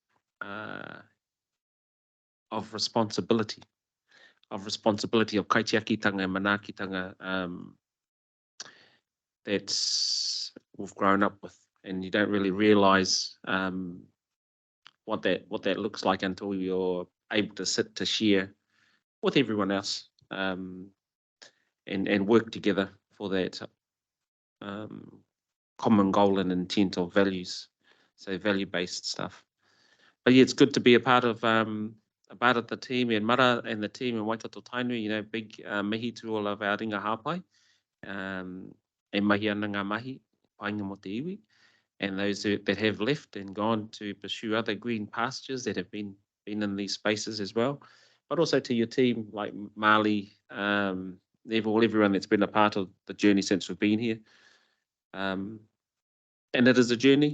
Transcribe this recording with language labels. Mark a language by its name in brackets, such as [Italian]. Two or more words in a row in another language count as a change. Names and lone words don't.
[English] of responsibility of kaitiakitanga and manaakitanga that's we've grown up with, and you don't really realise what that looks like until you're able to sit to share with everyone else and work together for that common goal and intent of values, so value-based stuff. But yeah, it's good to be a part of the team and Mara and the team in Waikato Tainui. You know, big mihi to all of our [Māori] ringa hāpai e mahi ana ngā mahi painga mo te iwi, [English] and those that have left and gone to pursue other green pastures that have been in these spaces as well. But also to your team like Marley, Neville, everyone that's been a part of the journey since we've been here. And it is a journey.